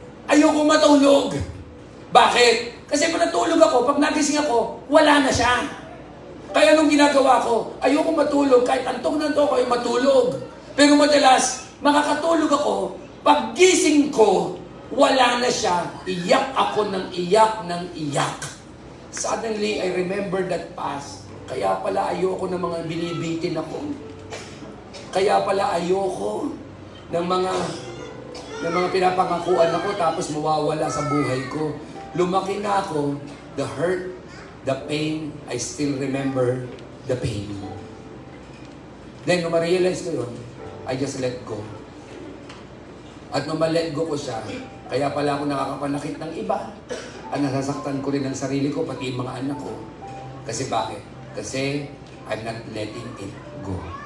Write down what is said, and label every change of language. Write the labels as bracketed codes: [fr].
[tl] Ayoko matulog. Bakit? Kasi pag natulog ako, pag nagising ako, wala na siya. Kaya nung ginagawa ko, ayoko matulog, kahit antok na antok ako, matulog. Pero madalas, makakatulog ako, pag gising ko, wala na siya, iyak ako ng iyak. [en] Suddenly, I remember that past. [tl] Kaya pala ayoko ng mga binibitin ako. Kaya pala ayoko ng mga pinapangakuan ako tapos mawawala sa buhay ko. Lumaki na ako, [en] the hurt, the pain, I still remember the pain. Then, [tl] nung ma-realize ko yun, [en] I just let go. [tl] At nung ma-let go ko siya, kaya pala ako nakakapanakit ng iba. At nasasaktan ko rin ang sarili ko, pati yung mga anak ko. Kasi bakit? Kasi [en] I'm not letting it go.